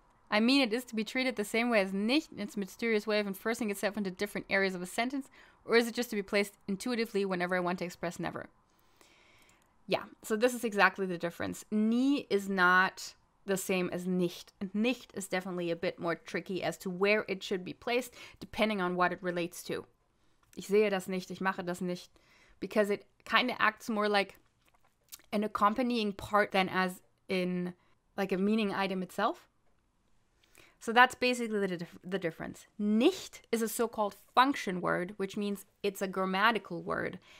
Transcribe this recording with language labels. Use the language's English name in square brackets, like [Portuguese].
[English] I mean, it is to be treated the same way as nicht in its mysterious way of enforcing itself into different areas of a sentence, or is it just to be placed intuitively whenever I want to express never? Yeah, so this is exactly the difference. Nie is not the same as nicht. And nicht is definitely a bit more tricky as to where it should be placed, depending on what it relates to. [German] Ich sehe das nicht, ich mache das nicht. [English] Because it kind of acts more like an accompanying part than as in like a meaning item itself. So that's basically the difference. Nicht is a so-called function word, which means it's a grammatical word.